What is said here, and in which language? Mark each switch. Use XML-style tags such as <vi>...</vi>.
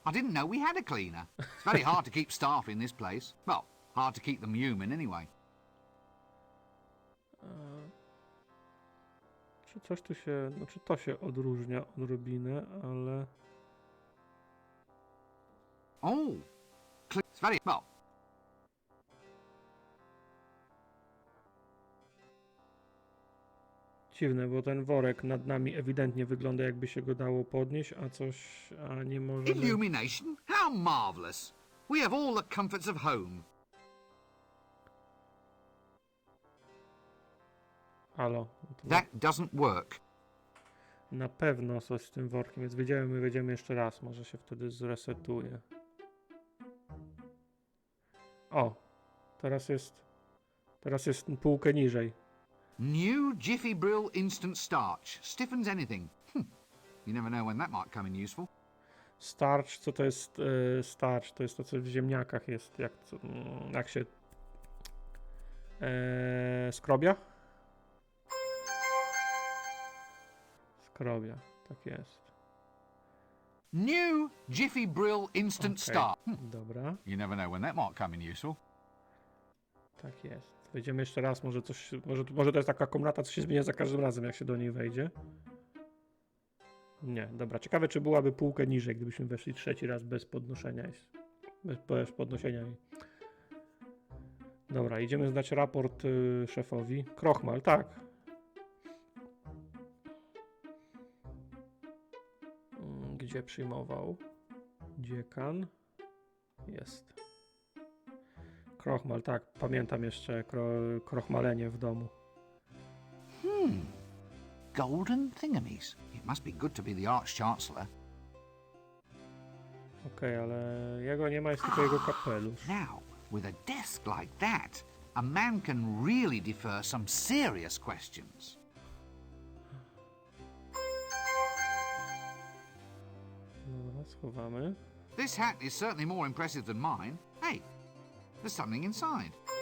<en>I didn't know we had a cleaner. It's very hard to keep staff in this place. Well, hard to keep them human anyway.</en> <pl>Czy coś tu się, znaczy to się odróżnia odrobinę, ale...</pl> <en>Oh, it's very well.</en> <pl>Dziwne, bo ten worek nad nami ewidentnie wygląda, jakby się go dało podnieść, a nie możemy...</pl> <en>Illumination? How marvelous! We have all the comforts of home.</en> <pl>Halo. To</pl> <en>That doesn't work.</en> <pl>na pewno coś z tym workiem, więc wejdziemy jeszcze raz, może się wtedy zresetuje. O, teraz jest półkę niżej.</pl> <en>New Jiffy Brill Instant Starch. Stiffens anything. You never know when that might come in useful.</en> <pl>Starch, co to jest starch? To jest to, co w ziemniakach jest, jak się skrobia? Skrobia, tak jest.</pl> <en>New Jiffy Brill Instant Starch.</en> <pl>Dobra,</pl> <en>You never know when that might come in useful.</en> <pl>tak jest. Wejdziemy jeszcze raz, może to jest taka komnata, co się zmienia za każdym razem, jak się do niej wejdzie. Nie, dobra. Ciekawe, czy byłaby półkę niżej, gdybyśmy weszli trzeci raz bez podnoszenia. Bez podnoszenia jej. Dobra, idziemy zdać raport szefowi. Krochmal, tak. Gdzie przyjmował? Dziekan. Jest. Krochmal, tak. Pamiętam jeszcze krochmalenie w domu.</pl> <en>Golden thingamies. It must be good to be the Arch-Chancellor.</en> <pl>Okej, ale jego nie ma, jest tylko jego kapelusz.</pl> <en>Now, with a desk like that, a man can really defer some serious questions.</en> <pl>Dobra, schowamy.</pl> <en>This hat is certainly more impressive than mine. Hey, there's something inside.</en>